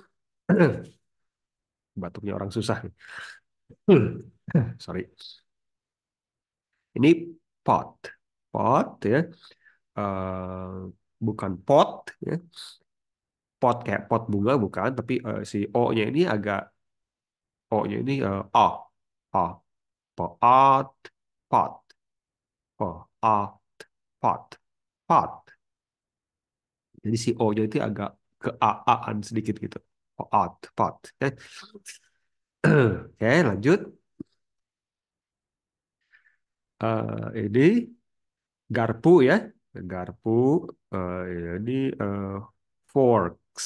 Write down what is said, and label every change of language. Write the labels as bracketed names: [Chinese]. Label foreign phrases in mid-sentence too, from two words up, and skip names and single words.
[Indonesian] Batuknya orang susah. Sorry. Ini pot. Pot ya. Eh, bukan pot ya. Pot kayak pot bunga bukan, tapi si O-nya ini agak O-nya ini O. O. Pot. Pot. O. O. Pot. Pot. Jadi si O-nya itu agak ke A-aan sedikit gitu. Pot. Pot. Oke. Oke, lanjut. Ini garpu ya. Garpu. Ini forks.